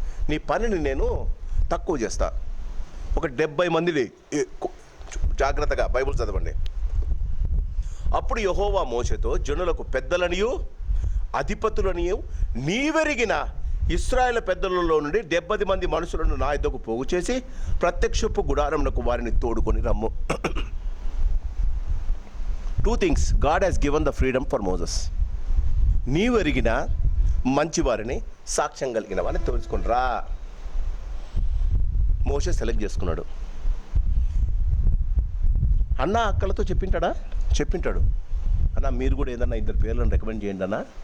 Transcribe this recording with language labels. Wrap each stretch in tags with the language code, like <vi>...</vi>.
<te>నీ పనిని నేను తక్కువ చేస్తా. ఒక 70 మందిని, జాగ్రత్తగా బైబిల్ చదవండి. అప్పుడు యెహోవా మోషేతో జనులకు పెద్దలనియు అధిపతులనియు నీవెరిగిన ఇశ్రాయేలు పెద్దలలో నుండి 70 మంది మనుషులను నా యొద్దకు పోగు చేసి ప్రత్యక్షపు గుడారమునకు వారిని తోడుకొని రమ్ము.</te> <en>2 things God has given the freedom for Moses.</en> <te>నీవెరిగిన మంచివారిని, సాక్ష్యం కలిగిన వారిని తెలుసుకుని రా. మోషే సెలెక్ట్ చేసుకున్నాడు. అన్న అక్కలతో చెప్పింటాడు. అన్న మీరు కూడా ఏదన్నా 2 పేర్లను రికమెండ్ చేయండి అన్న.</te>